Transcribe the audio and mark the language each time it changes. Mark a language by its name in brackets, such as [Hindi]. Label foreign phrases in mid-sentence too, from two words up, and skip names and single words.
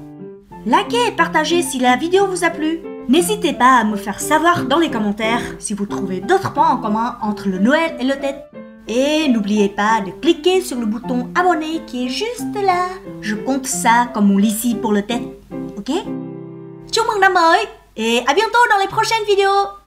[French] Likez et partagez si la vidéo vous a plu. N'hésitez pas à me faire savoir dans les commentaires si vous trouvez d'autres points en commun entre le Noël et le Tết. Et n'oubliez pas de cliquer sur le bouton abonner qui est juste là. Je compte ça comme on l'ici pour le Tết. Ok? [Vietnamese] Chúc mừng năm mới [French] et à bientôt dans les prochaines vidéos.